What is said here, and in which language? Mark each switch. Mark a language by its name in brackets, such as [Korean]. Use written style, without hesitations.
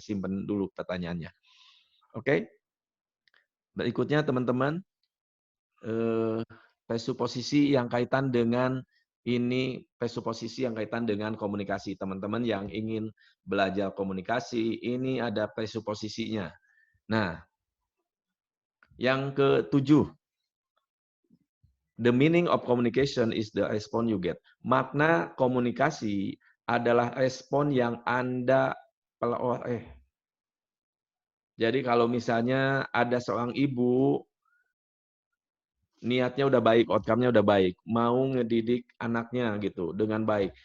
[Indonesian] Simpen dulu pertanyaannya. Oke? Berikutnya teman-teman, presuposisi yang kaitan dengan presuposisi yang kaitan dengan komunikasi. Teman-teman yang ingin belajar komunikasi, ini ada presuposisinya. Nah, yang ke-7. [English] The meaning of communication is the response you get. [Indonesian] Makna komunikasi adalah respon yang Anda peroleh. Jadi kalau misalnya ada seorang ibu niatnya udah baik, outcome-nya udah baik, mau ngedidik anaknya gitu dengan baik.